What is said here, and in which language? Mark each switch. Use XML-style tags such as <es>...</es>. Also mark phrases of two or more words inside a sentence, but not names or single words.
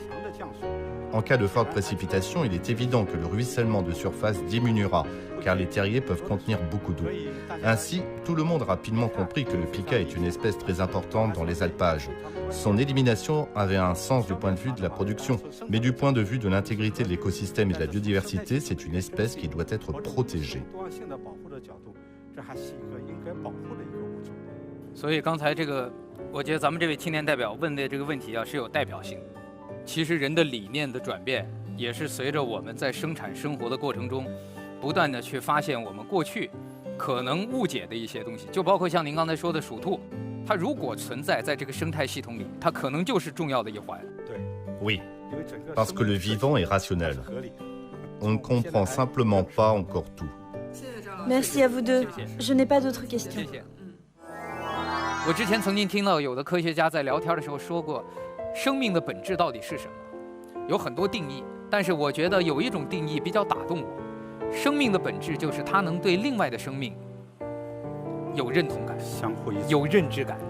<fr>En cas de forte précipitation, il est évident que le ruissellement de surface diminuera car les terriers peuvent contenir beaucoup d'eau. Ainsi, tout le monde a rapidement compris que le pika est une espèce très importante dans les alpages. Son élimination avait un sens du point de vue de la production, mais du point de vue de l'intégrité de l'écosystème et de la biodiversité, c'est une espèce qui doit être protégée.</fr> <zh>所以刚才这个，我觉得咱们这位青年代表问的这个问题啊是有代表性的。其实人的理念的转变，也是随着我们在生产生活的过程中，不断的去发现我们过去可能误解的一些东西，就包括像您刚才说的鼠兔，它如果存在在这个生态系统里，它可能就是重要的一环。</zh> <fr>Oui, parce que le vivant est rationnel. On ne comprend simplement pas encore tout. Merci à vous deux. Je n'ai pas d'autres questions.</fr> <zh>谢谢。我之前曾经听到有的科学家在聊天的时候说过，生命的本质到底是什么？有很多定义，但是我觉得有一种定义比较打动我。生命的本质就是它能对另外的生命有认同感，有认知感。</zh>